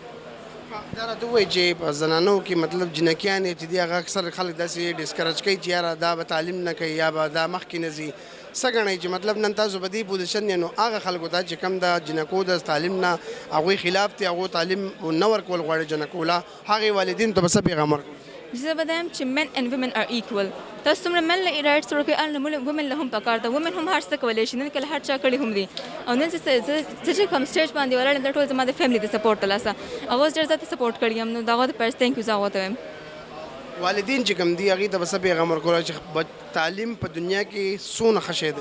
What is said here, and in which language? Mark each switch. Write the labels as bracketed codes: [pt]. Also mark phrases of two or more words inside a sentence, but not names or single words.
[ps] دا راته ووایي چې په زنانو کې مطلب جنکیانې چې دي هغه اکثر خلک داسې ډسکرج کوي چې یاره دا به تعلیم نه کوي یا به دا مخکې نه ځي. څه ګڼئ چې مطلب نن تاسو په دې پوزیشن یې نو هغه خلکو ته چې کوم د جنکو د تعلیم نه هغوی خلاف دي، هغو تعلیم نه ورکول غواړي جنکو له، هغې والدینو ته به څه پیغام ورکړو؟ زه به دا یم چې [en] men and women are equal. [ps] تاسو څومره men له رایټس ورکوئ هلته وومن له هم پکار ده. وومن هم هر څه کولی شي، نن کله هر چا کړي هم دي. او نن زه چې کوم سټیج باندې ولاړ یم دا ټول زما د فیملي د سپورټ ترلاسه. اوس ډېر زیات سپورټ کړی یم نو د هغو دپاره [en] thank you [ps] زه هغو ته وایم. والدین چې کوم دي هغې ته به څه پیغام ورکولی چې تعلیم په دنیا کې څونه ښه شی دی؟